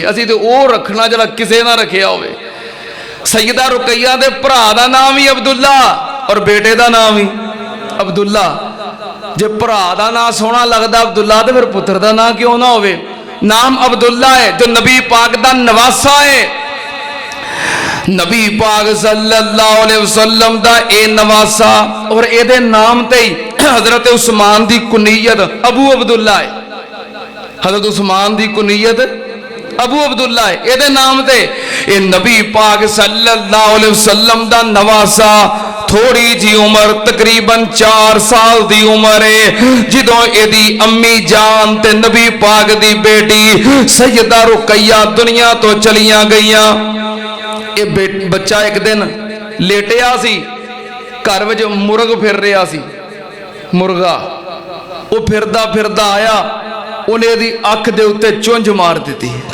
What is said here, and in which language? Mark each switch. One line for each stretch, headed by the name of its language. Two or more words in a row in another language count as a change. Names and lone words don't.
Punjabi: اسیں تے او رکھنا ذرا کسے نہ رکھیا ہووے۔ سیدہ رقیہ دے بھرا دا نام ہی عبداللہ اور بیٹے دا نام ہی عبداللہ. جے بھرا دا نام سوہنا لگدا عبداللہ تو فیر پتر دا نام کیوں نہ ہووے? نام عبداللہ ہے جو نبی پاک دا نواسہ ہے. نبی پاک
Arabic: صلى الله عليه وسلم
Punjabi: دا اے نواسہ اور ایدے نام تے ہی حضرت عثمان دی کنیت ابو عبداللہ ہے. حضرت عثمان دی کنیت ابو عبداللہ ہے ایدے نام تے. اے نبی پاک
Arabic: صلى الله عليه وسلم
Punjabi: دا نواسہ تھوڑی جی عمر تقریباً 4 سال دی عمر ہے جدوں ایدی امی جان تے نبی پاک دی بیٹی سیدہ رقیہ دنیا توں چلیاں گئیاں. بچہ اک دن لیٹیا سی، گھر وچ مرغ پھر رہا سی، مرغا او پھردا پھردا آیا، انہاں دی اکھ دے اتے چنجھ مار دی.